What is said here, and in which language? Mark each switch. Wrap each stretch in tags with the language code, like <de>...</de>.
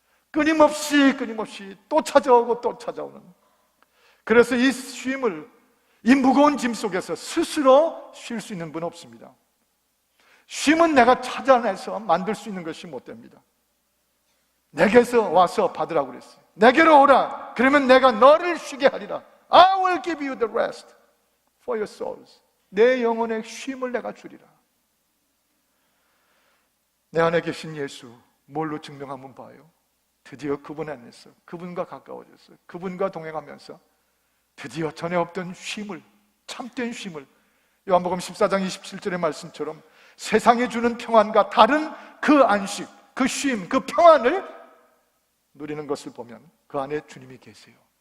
<ko>끊임없이 또 찾아오고 또 찾아오는. 그래서 이 쉼을, 이 무거운 짐 속에서 스스로 쉴 수 있는 분은 없습니다. 쉼은 내가 찾아내서 만들 수 있는 것이 못 됩니다. 내게서 와서 받으라고 그랬어요. 내게로 오라. 그러면 내가 너를 쉬게 하리라.</ko> <en>I will give you the rest for your souls.</en> <ko>내 영혼의 쉼을 내가 주리라. 내 안에 계신 예수 뭘로 증명하면 봐요? 드디어 그분 안에서 그분과 가까워졌어요. 그분과 동행하면서 드디어 전에 없던 쉼을, 참된 쉼을, 요한복음 14장 27절의 말씀처럼 세상이 주는 평안과 다른 그 안식, 그 쉼, 그 평안을 누리는 것을 보면 그 안에 주님이 계세요.</ko>